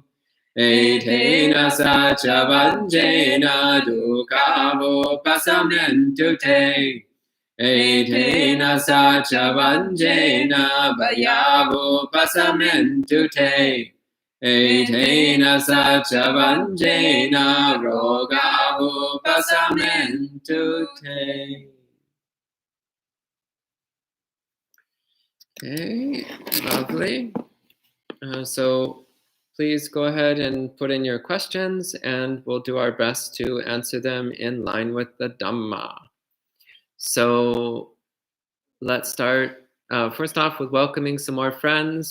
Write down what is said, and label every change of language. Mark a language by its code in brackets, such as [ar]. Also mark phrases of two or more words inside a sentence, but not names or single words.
[pi] Etena sacha vanjena dukavo pasamnentu te. Etena sacha vanjena vayavo pasamentu te. Etena sacha vanjena rogavo pasamentu te. [en] Okay, lovely. So please go ahead and put in your questions and we'll do our best to answer them in line with the Dhamma. So let's start first off with welcoming some more friends.